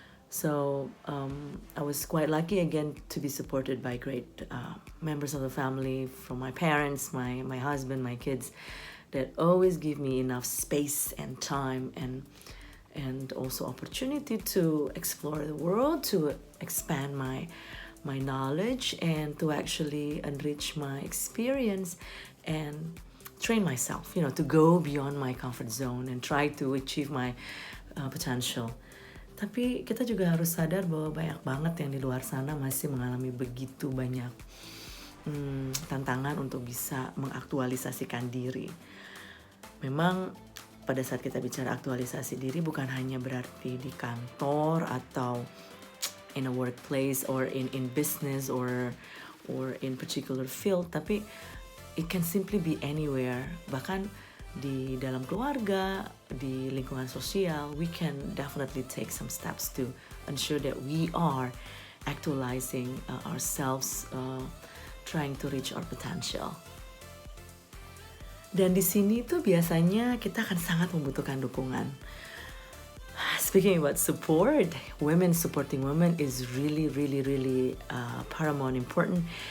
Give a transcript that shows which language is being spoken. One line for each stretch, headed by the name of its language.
English: So I was quite lucky again to be supported by great members of the family, from my parents, my husband, my kids, that always give me enough space and time and also opportunity to explore the world, to expand my knowledge, and to actually enrich my experience and train myself, you know, to go beyond my comfort zone and try to achieve my potential.
Indonesian: Tapi kita juga harus sadar bahwa banyak banget yang di luar sana masih mengalami begitu banyak tantangan untuk bisa mengaktualisasikan diri. Memang pada saat kita bicara aktualisasi diri bukan hanya berarti di kantor atau
English: in a workplace or in business or in particular field,
Indonesian: tapi
English: it can simply be anywhere.
Indonesian: Bahkan di dalam keluarga, di lingkungan sosial,
English: we can definitely take some steps to ensure that we are actualizing ourselves, trying to reach our potential.
Indonesian: Dan di sini tuh biasanya kita akan sangat membutuhkan dukungan.
English: Speaking about support, women supporting women is really paramount important.